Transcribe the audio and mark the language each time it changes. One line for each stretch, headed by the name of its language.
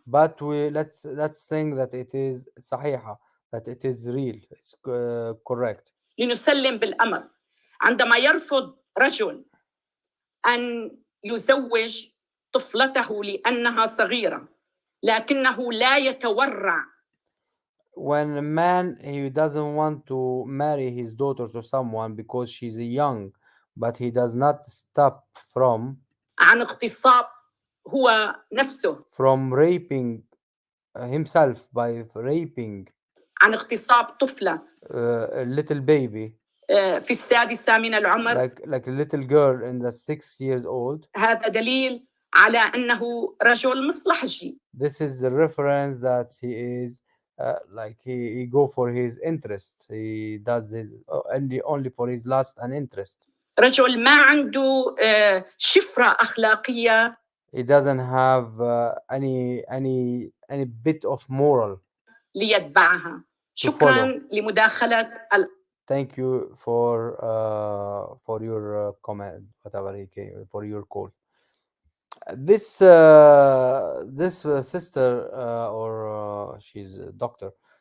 English: But let's think that it is sahiha, that it is real, it's correct.
Arabic: لنسلم بالأمر. عندما يرفض رجل أن يزوج طفلته لأنها صغيرة لكنه لا يتورع.
English: When a man, he doesn't want to marry his daughter to someone because she's young, but he does not stop
Arabic: عن اغتصاب هو نفسه.
English: from raping himself by raping
Arabic: عن اغتصاب طفلة
English: a little baby,
Arabic: في السادسة من العمر.
English: like a little girl in the 6 years old.
Arabic: هذا دليل على أنه رجل مصلحجي.
English: This is the reference that he is like he go for his interest. He does this only for his lust and interest.
Arabic: رجل ما عنده شفرة أخلاقية.
English: He doesn't have any bit of moral
Arabic: ليتبعها.
English: to
Arabic: شكرا
English: follow.
Arabic: لمداخلة
English: Thank you for your comment, whatever he came for your call. This sister, or she's a Dr.